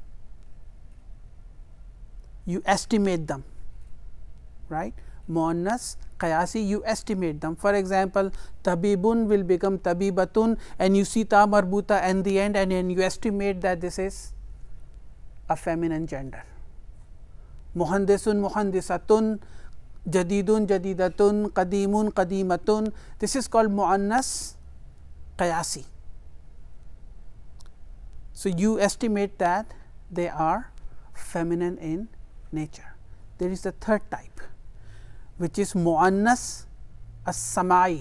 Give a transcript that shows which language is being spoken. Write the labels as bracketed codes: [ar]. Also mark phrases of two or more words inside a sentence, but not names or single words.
[en] You estimate them, right. [ar] مؤنث قياسي, [en] you estimate them. For example, tabibun will become tabibatun, and you see [ar] تاء مربوطة [en] and the end, and then you estimate that this is a feminine gender. [ar] مهندسٌ مهندسةٌ، جديدٌ جديدةٌ، قديمٌ قديمةٌ. [en] This is called [ar] مؤنث قياسي. [en] So, you estimate that they are feminine in nature. There is the third type, which is [ar] مؤنث سماعي.